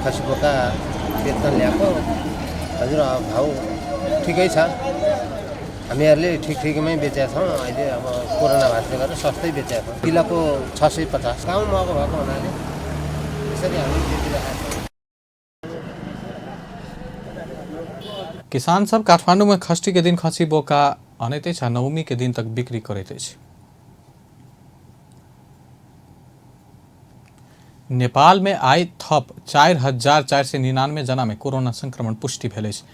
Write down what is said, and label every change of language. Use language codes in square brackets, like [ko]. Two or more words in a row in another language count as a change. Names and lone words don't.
[ne] खसी बोका बेच्न ल्याएको हजुर, भाउ ठिकै छ। हामीहरूले ठिकमै बेचेका छौँ। अहिले अब कोरोना भएकोले गर्दा सस्तै बेचेका छौँ। किलोको 650। गाउँ महँगो भएको हुनाले यसरी हामी बेचिरहेका छौँ। [mai] किसान सब काठमांडू में षष्ठी के दिन खसी बोका अनैत अछि आ नवमी के दिन तक बिक्री करैत अछि। नेपाल में आई थप 4,499 जना में कोरोना संक्रमण पुष्टि भेल अछि।